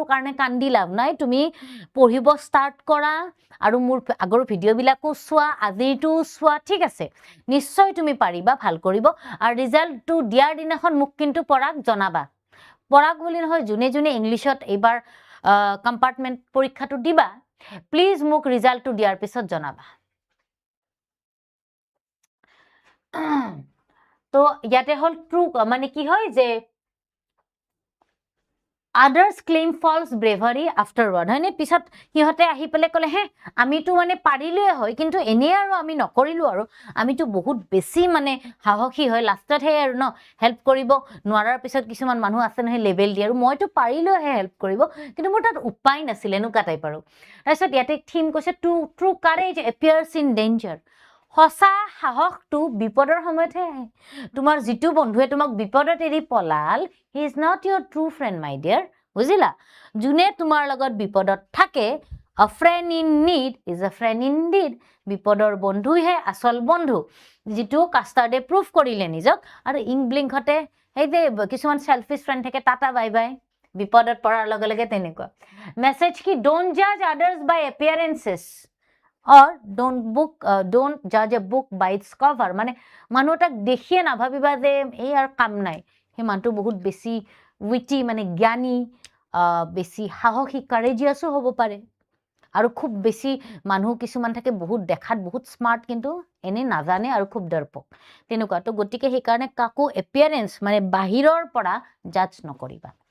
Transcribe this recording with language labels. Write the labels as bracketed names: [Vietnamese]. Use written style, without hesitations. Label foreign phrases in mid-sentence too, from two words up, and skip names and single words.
[Assamese] কাৰণে কান্দি লাভ নাই তুমি পঢ়িব ষ্টাৰ্ট কৰা আৰু মোৰ আগৰ ভিডিঅ'বিলাকো চোৱা আজিৰটো চোৱা ঠিক আছে নিশ্চয় তুমি পাৰিবা ভাল কৰিব আৰু ৰিজাল্টটো দিয়াৰ দিনাখন মোক কিন্তু পৰাগ জনাবা পৰাগ বুলি নহয় যোনে যোনে ইংলিছত এইবাৰ কম্পাৰ্টমেণ্ট পৰীক্ষাটো দিবা প্লিজ মোক ৰিজাল্টটো দিয়াৰ পিছত জনাবা তো ইয়াতে হল ট্ৰু মানে কি হয় যে [English] others claim false bravery afterward [Assamese] হয়নে পিছত সিহঁতে আহি পেলাই ক'লে হে আমিতো মানে পাৰিলোৱে হয় কিন্তু এনে আৰু আমি নকৰিলো আৰু আমিতো বহুত বেছি মানে সাহসী হয় লাষ্টত হে আৰু ন হেল্প কৰিব নোৱাৰাৰ পিছত কিছুমান মানুহ আছে নহয় লেভেল দিয়ে আৰু মইতো পাৰিলোহে হেল্প কৰিব কিন্তু মোৰ তাত উপায় নাছিল এনেকুৱা টাইপ আৰু তাৰপিছত ইয়াতে থিম কৈছে [English] true courage appears in danger [Assamese] সঁচা সাহসটো বিপদৰ সময়তহে আহে তোমাৰ যিটো বন্ধুৱে তোমাক বিপদত এৰি পলাল [English] he is not your true friend my dear [Assamese] বুজিলা যোনে তোমাৰ লগত বিপদত থাকে [English] a friend in need is a friend indeed [Assamese] বিপদৰ বন্ধুহে আচল বন্ধু যিটো কাষ্টাৰ্ডে প্ৰুফ কৰিলে নিজক আৰু ইংব্লিংকতে সেই যে কিছুমান [English] selfish friend [Assamese] থাকে [English] ta-ta bye bye [Assamese] বিপদত পৰাৰ লগে লগে তেনেকুৱা মেছেজ কি [English] don't judge others by appearances or don't judge a book by its cover [Assamese] মানে মানুহ এটাক দেখিয়ে নাভাবিবা যে এই আৰু কাম নাই সেই মানুহটো বহুত বেছি উইটি মানে জ্ঞানী বেছি সাহসী কাৰেজিয়াছো হ'ব পাৰে আৰু খুব বেছি মানুহ কিছুমান থাকে বহুত দেখাত বহুত স্মাৰ্ট কিন্তু এনে নাজানে আৰু খুব ডৰপক তেনেকুৱা তো গতিকে সেইকাৰণে কাকো এপিয়াৰেন্স মানে বাহিৰৰ পৰা জাজ নকৰিবা